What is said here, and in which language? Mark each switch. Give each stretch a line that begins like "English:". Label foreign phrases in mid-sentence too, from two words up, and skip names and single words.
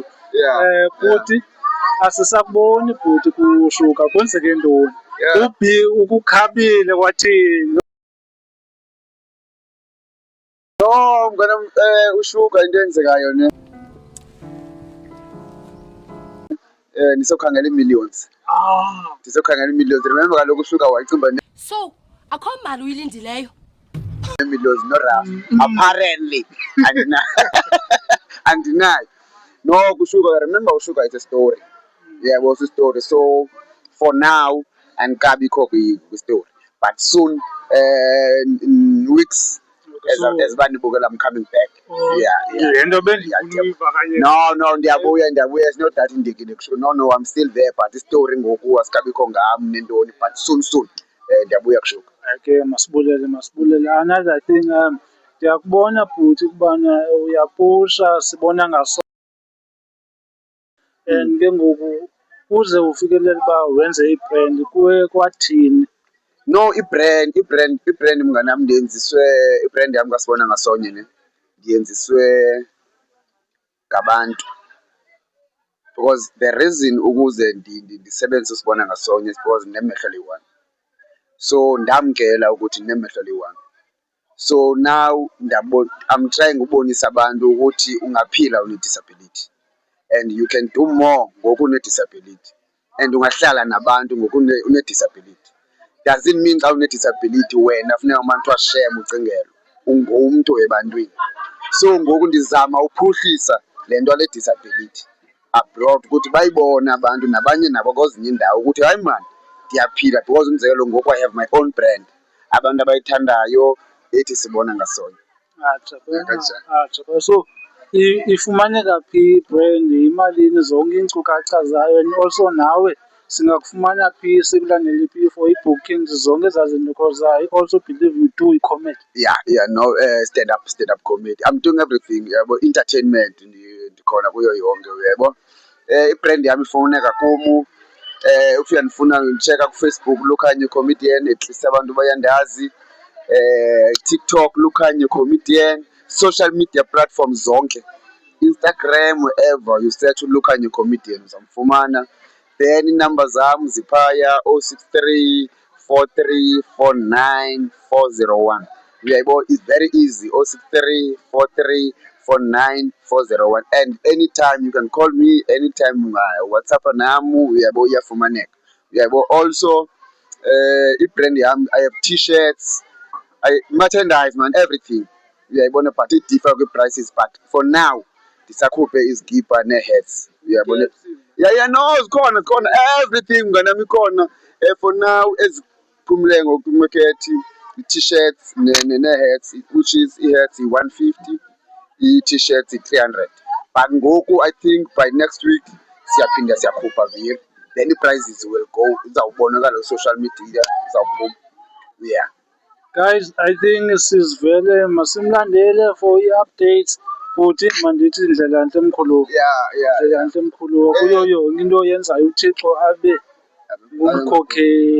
Xhosa: Futhi asisakuboni bhuti kushuka kwenzeke ntoni? Ukukhabile kwathini? no mngana ushuka into eyenzekayo ne ndisokhangela ii-millions ndisokhangela ii-millions remember kaloku ushuka wacimba So akho mali uyilindileyo
English: millions no rough apparently
Xhosa: andinayo no kushuka
English: remember ushuka it's a story was a story so for now
Xhosa: andikabikho kwi-story
English: but soon in weeks as bandibukela I'm coming back
Xhosa: Yento bendifuna uyiva kanye. no ndiyabuya
English: it's not that
Xhosa: indikile kusho no
English: I'm still there but
Xhosa: istory ngoku asikabikho ngam nentoni
English: but soon
Xhosa: ndiyabuya kushuka.
English: Okay, masibulele. Another thing,
Xhosa: ndiyakubona bhuti ukubana uyapusha sibona ngaso and ke ngoku uze ufikelele uba wenze ibrand kuwe kwathini? No ibrand mnganam ndiyenziswe ibrand yam kasibona ngasonye ne ndiyenziswe ngabantu
English: because the reason
Xhosa: ukuze ndisebenzise usibona ngasonye
English: is because
Xhosa: ndinemehlo liyi-one so ndamkela ukuthi ndinemehlo liyi-one
English: so now I'm trying
Xhosa: ubonisa abantu ukuthi ungaphila une-disability
English: and you can do
Xhosa: more ngoku une-disability and ungahlala nabantu ngoku une-disability
English: doesn't mean
Xhosa: xa une-disability wena funeka abantu washem ucingelwe ungumntu ebantwini so ngoku ndizama uphuhlisa le nto le
English: disability abroad
Xhosa: ukuthi bayibone abantu nabanye nabo kwezinye iindawo ukuthi hayi man ndiyaphila because umzekelo ngoku
English: I have my own brand
Xhosa: abantu abayithandayo ethi sibona ngasonye. So ifumaneka phi brand, imalini zonke iinkcukacha zayo
English: and also
Xhosa: nawe singakufumana phi sikulandele phi for ii-bookings zonke ezaa zinto
English: because I also believe you do comedy. No stand up comedy I'm doing everything
Xhosa: yabo entertainment ndikhona kuyo yonke uyabo ibrand yami ifumaneka kum if uyandifuna ndicheka kuFacebook Lukhanya Comedian
English: at least
Xhosa: abantu bayandazi TikTok Lukhanya Comedian social
English: media platforms zonke Instagram wherever you search Lukhanya Comedian uzamfumana then
Xhosa: inumber zam ziphaya
English: 063 43 49 401 uyayibona it's very easy 063 43 49 401 and anytime you can call me anytime WhatsApp
Xhosa: namu uyabo iyafumaneka uyabo
English: also ibrand yam I have t-shirts merchandise man everything uyayibona but it differ kwi-prices but for now
Xhosa: ndisakhuphe izigibha nee-hats uyabona no zikhona everything mnganami ikhona
English: for now
Xhosa: eziphumileyo ngokumakhethi i-t-shirts nee-hats
English: which is
Xhosa: i-hats i-150 i-t-shirts i-300 but ngoku
English: I think by next week
Xhosa: siyaphinda siyakhupha vile then
English: i-prices will go
Xhosa: izawubonakala kwi-social media izawuphuma
English: Guys, I think
Xhosa: sizivele masimlandele
English: for i-updates
Xhosa: futhi mandithi ndlela ntle mkhulu. Ndlela ntle mkhulu kuyo yonke into oyenzayo uThixo abe ngumkhokheli.